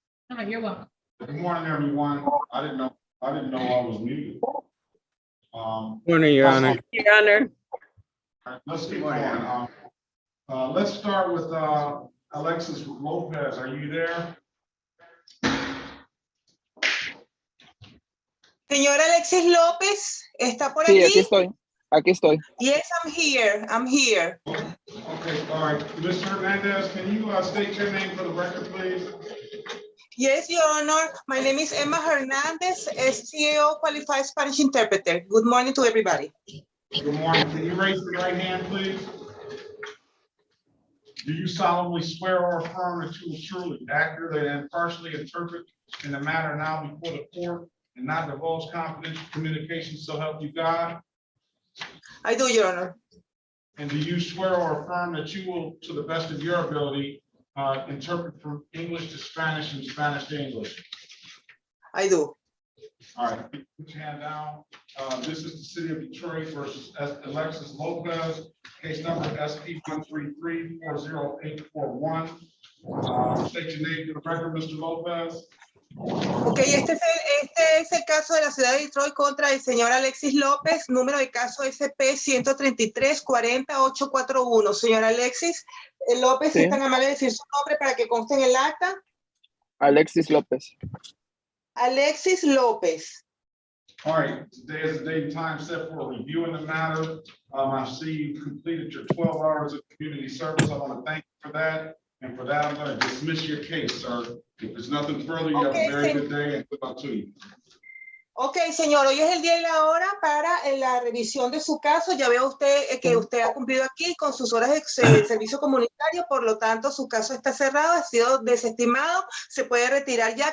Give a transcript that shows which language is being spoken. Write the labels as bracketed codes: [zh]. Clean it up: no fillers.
[en] All right, you're welcome. Good morning, everyone. I didn't know I was muted. Morning, Your Honor. Your Honor. Let's keep going. Let's start with Alexis Lopez. Are you there? [es] Señora Alexis López, ¿está por Sí, allí? aquí estoy. [en] Yes, I'm here. Okay, all right. Mr. Hernandez, can you state your name for the record, please? Yes, Your Honor. My name is Emma Hernandez, SCAO Qualified Spanish Interpreter. Good morning to everybody. Good morning. Can you raise your right hand, please? Do you solemnly swear or affirm that you will truly, accurately, and impartially interpret in the matter now before the court and not divulge confidential communications, so help you God? I do, Your Honor. And do you swear or affirm that you will, to the best of your ability, interpret from English to Spanish and Spanish to English? I do. All right, put your hand down. This is the City of Detroit versus Alexis Lopez, case number SP 133-40841. State your name for the record, Mr. Lopez. [es] Ok, este es el caso de la ciudad de Detroit contra el señor Alexis López, número de caso SP 133-40841. Señor Alexis López, Sí. ¿es tan amable de decir su nombre para que conste en el acta? Alexis López. Alexis López. [en] All right, today is the date and time set for reviewing the matter. I see you completed your 12 hours of community service. I want to thank you for that. And for that, I'm going to dismiss your case, sir. If there's nothing further, you have a very good day and good luck to you. [es] Ok, señor, hoy es el día y la hora para la revisión de su caso. Ya veo usted que usted ha cumplido aquí con sus horas de servicio comunitario, por lo tanto, su caso está cerrado, ha sido desestimado, se puede retirar ya.